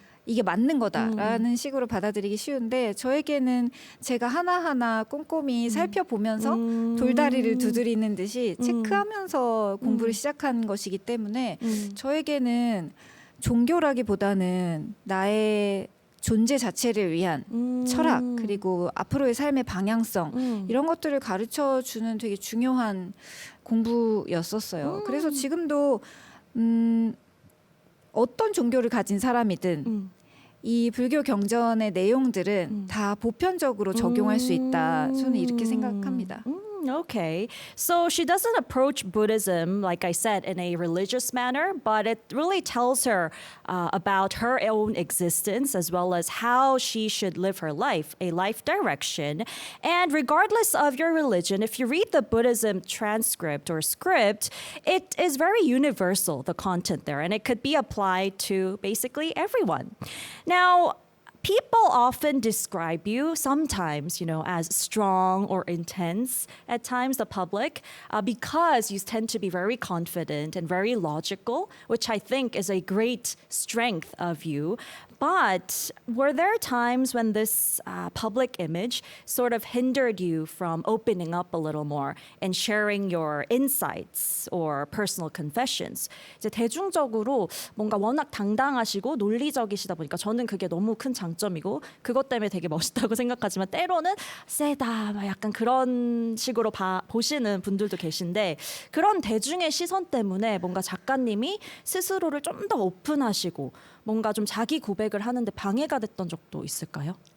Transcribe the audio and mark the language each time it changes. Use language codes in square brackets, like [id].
[ko] 이게 맞는 거다라는 식으로 받아들이기 쉬운데 저에게는 제가 하나하나 꼼꼼히 살펴보면서 돌다리를 두드리는 듯이 체크하면서 공부를 시작한 것이기 때문에 저에게는 종교라기보다는 나의 존재 자체를 위한 철학 그리고 앞으로의 삶의 방향성 이런 것들을 가르쳐 주는 되게 중요한 공부였었어요. 그래서 지금도 어떤 종교를 가진 사람이든 이 불교 경전의 내용들은 다 보편적으로 적용할 수 있다. 저는 이렇게 생각합니다. [en] Okay. So she doesn't approach Buddhism, like I said, in a religious manner, but it really tells her about her own existence as well as how she should live her life, a life direction. And regardless of your religion, if you read the Buddhism transcript or script, it is very universal, the content there, and it could be applied to basically everyone. Now, people often describe you sometimes, as strong or intense at times, the public, because you tend to be very confident and very logical, which I think is a great strength of you. But were there times when this public image sort of hindered you from opening up a little more and sharing your insights or personal confessions? [ko] 이제 대중적으로 뭔가 워낙 당당하시고 논리적이시다 보니까 저는 그게 너무 큰 장점이고 그것 때문에 되게 멋있다고 생각하지만 때로는 세다 막 약간 그런 식으로 보시는 분들도 계신데 그런 대중의 시선 때문에 뭔가 작가님이 스스로를 좀 더 오픈하시고 뭔가 좀 자기 고백을 하는데 방해가 됐던 적도 있을까요?